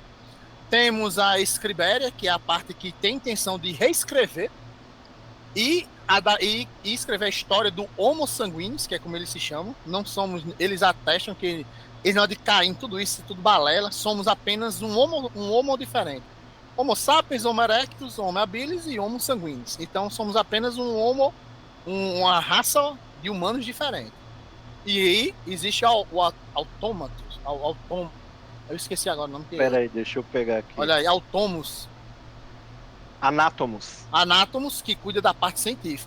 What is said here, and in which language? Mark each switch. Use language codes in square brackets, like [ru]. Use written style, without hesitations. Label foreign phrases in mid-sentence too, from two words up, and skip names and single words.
[pt] Temos a Escribéria, que é a parte que tem intenção de reescrever e escrever a história do Homo Sanguinis, que é como eles se chamam. Não somos, eles atestam que eles não é de Caim, tudo isso, tudo balela. Somos apenas um homo diferente. Homo sapiens, Homo erectus, Homo habilis e Homo sanguinis. Então somos apenas uma raça de humanos diferentes. E aí existe o autômatos, eu esqueci agora o nome. Pera aí, deixa eu pegar aqui. Olha aí, autômos. Anátomos, que cuida da parte científica.